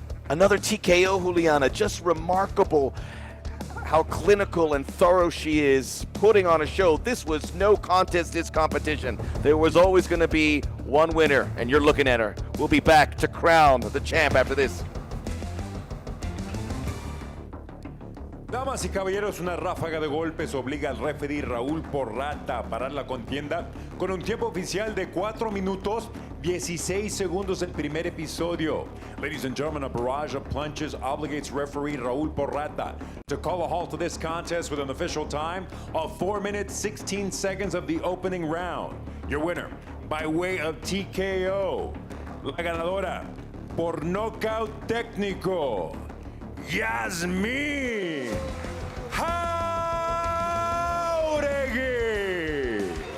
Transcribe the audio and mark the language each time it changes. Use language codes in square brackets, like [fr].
[en] Another TKO, Juliana. Just remarkable how clinical and thorough she is putting on a show. This was no contest, this competition. There was always going to be one winner, and you're looking at her. We'll be back to crown the champ after this. [es] Damas y caballeros, una ráfaga de golpes obliga al referee Raúl Porrata a parar la contienda con un tiempo oficial de 4 minutos 16 segundos el primer episodio. [en] Ladies and gentlemen, a barrage of punches obligates referee Raúl Porrata to call a halt to this contest with an official time of 4 minutes 16 seconds of the opening round. Your winner, by way of TKO, [es] la ganadora por nocaut técnico, [en] Yasmin Jauregui.